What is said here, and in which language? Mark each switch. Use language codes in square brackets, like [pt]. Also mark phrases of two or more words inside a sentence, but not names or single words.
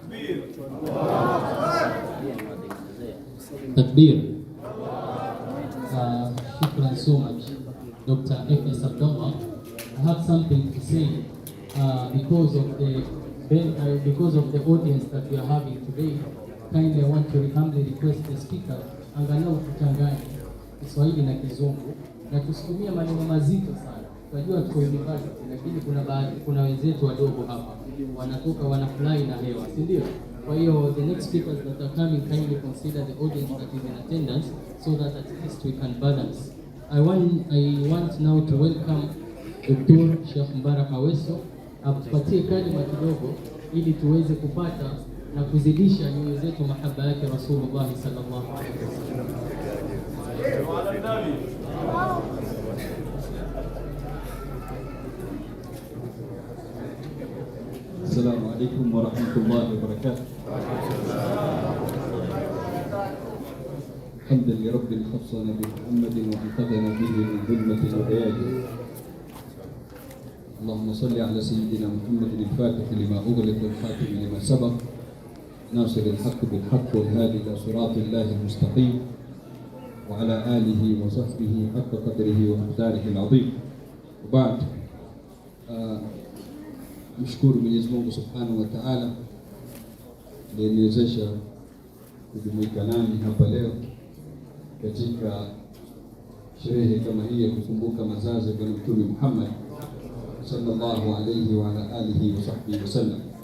[ar] Takbir. [en] Shukran so much, Dr. F.S. Abdullah. I have something to say because of the audience that we are having today. Kindly, I want to humbly request the speaker [sw] angalau tuchanganye Kiswahili na Kizungu na tusitumie maneno mazito sana. Tunajua tuko university, lakini kuna wenzetu wadogo hapa wanatoka wanafly na hewa, si ndio? Kwa hiyo [en] the next speakers that are coming, kindly consider the audience that is in attendance so that at least we can balance. I want now to welcome Dr. [sw] Sheikh Mbaraka Aweso atupatie kalima kidogo ili tuweze kupata na kuzidisha nyoyo zetu mahaba yake Rasulullah [ar] صلى الله عليه وسلم. السلام عليكم ورحمة الله وبركاته. حمدا لرب خصنا بمحمد وأنقذنا به من ظلمات الحياة. اللهم صل على سيدنا محمد الفاتح لما أغلق والخاتم لما سبق ناصر الحق بالحق والهادي إلى صراط الله المستقيم وعلى آله وصحبه حق قدره ومقداره العظيم. [sw] وبعد mshukuru Mwenyezi Mungu Subhanahu wa Ta'ala aliyeniwezesha kujumuika nani hapa leo katika sherehe kama hii ya kukumbuka mazazi ya Bwana Mtume Muhammad [ar] صلى الله عليه وعلى آله وصحبه وسلم.